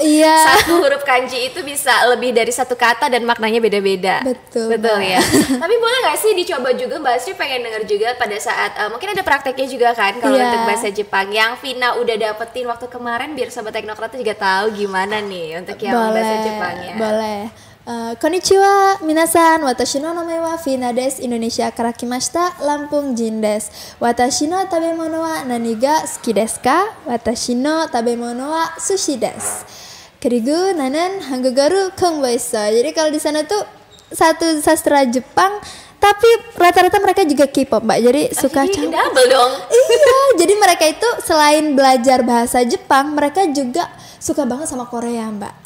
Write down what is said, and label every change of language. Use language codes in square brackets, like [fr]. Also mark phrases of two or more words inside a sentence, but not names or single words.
[id] Satu huruf kanji itu bisa lebih dari satu kata dan maknanya beda-beda. Betul ya. Tapi boleh nggak sih dicoba juga, Mbak Astri pengen denger juga pada saat mungkin ada prakteknya juga kan kalau untuk bahasa Jepang yang Vina udah dapetin waktu kemarin, biar sobat teknokrat juga tahu gimana nih untuk yang bahasa Jepangnya. Boleh. [ja] こんにちは皆さん、私の name は Vina です、インドネシアから来ました Lampung 人です. 私の食べ物は何が好きですか? 私の食べ物は寿司です. Kirigu nanen hanggugaru kongbaiso. [id] Jadi kalau di sana tuh satu sastra Jepang, tapi rata-rata mereka juga K-pop Mbak. Jadi suka double dong. Iya, jadi mereka itu selain belajar bahasa Jepang, mereka juga suka banget sama Korea Mbak.